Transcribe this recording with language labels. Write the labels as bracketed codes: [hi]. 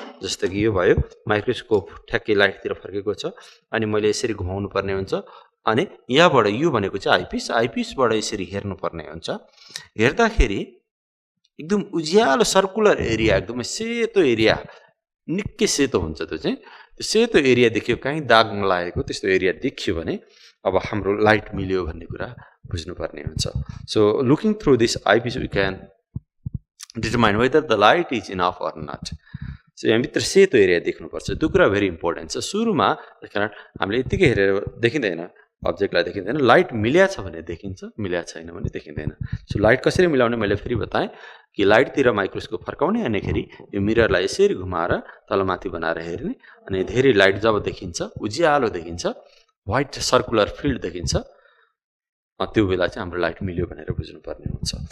[ne] जस्तो कि यो भयो, माइक्रोस्कोप ठ्याक्कै लाइटतिर फर्केको छ, अनि मैले यसरी घुमाउनु पर्ने हुन्छ, अनि यहाँबाट यो भनेको चाहिँ आइपिसबाट यसरी हेर्नुपर्ने हुन्छ। हेर्दाखेरि एकदम उज्यालो सर्कुलर एरिया, एकदमै सेतो एरिया, निकै सेतो हुन्छ, त्यो चाहिँ त्यो सेतो एरिया देखियो, कहीँ दाग नलागेको त्यस्तो एरिया देखियो भने अब हाम्रो लाइट मिल्यो भन्ने कुरा बुझ्नुपर्ने हुन्छ। [en] So looking through this eyepiece we can determine whether the light is enough or not. [ne] So यहाँभित्र सेतो एरिया देख्नुपर्छ, त्यो कुरा भेरी इम्पोर्टेन्ट छ सुरुमा। कारण हामीले यतिकै हेरेर देखिँदैन, अब्जेक्टलाई देखिँदैन। लाइट मिल्या छ भने देखिन्छ, मिल्या छैन भने देखिँदैन। सो लाइट कसरी मिलाउने मैले फेरि बताएँ कि लाइटतिर माइक्रोस्कोप फर्काउने, अनिखेरि यो मिररलाई यसरी घुमाएर तलमाथि बनाएर हेर्ने, अनि धेरै लाइट जब देखिन्छ, उज्यालो देखिन्छ, व्हाइट सर्कुलर फिल्ड देखिन्छ, त्यो बेला चाहिँ हाम्रो लाइट मिल्यो भनेर बुझ्नुपर्ने हुन्छ।